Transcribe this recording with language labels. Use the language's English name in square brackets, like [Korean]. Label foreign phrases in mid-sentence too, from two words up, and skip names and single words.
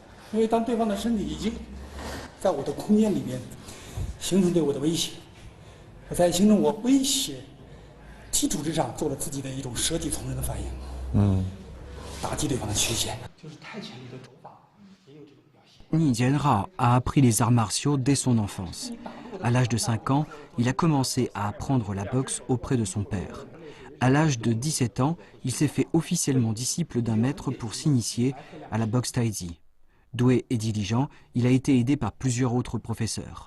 [Chinese] 因为当对方的身体已经在我的空间里面形成对我的威胁，我在形成我威胁基础之上做了自己的一种舍己从人的反应，打击对方的缺陷，就是泰拳里的肘法也有这种表现。 [French] Ni Jianhao a appris les arts martiaux dès son enfance. À l'âge de 5 ans, il a commencé à apprendre la boxe auprès de son père. À l'âge de 17 ans, il s'est fait officiellement disciple d'un maître pour s'initier à la boxe taïzi. Doué et diligent, il a été aidé par plusieurs autres professeurs.